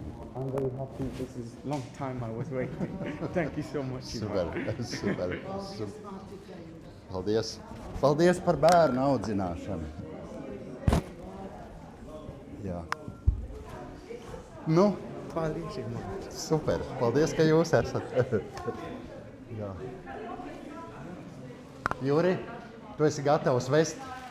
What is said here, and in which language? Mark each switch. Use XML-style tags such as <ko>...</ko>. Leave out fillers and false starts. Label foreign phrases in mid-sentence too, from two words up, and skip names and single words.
<en>I'm very happy. This is a long time I was waiting. Thank you so much. Super, super.</en> <lv>Paldies. Paldies par bērnu audzināšanu. Jā. Nu, Paldies, Imant. super. Paldies, ka jūs esat. Jā. Juri, tu esi gatavs vest?</lv>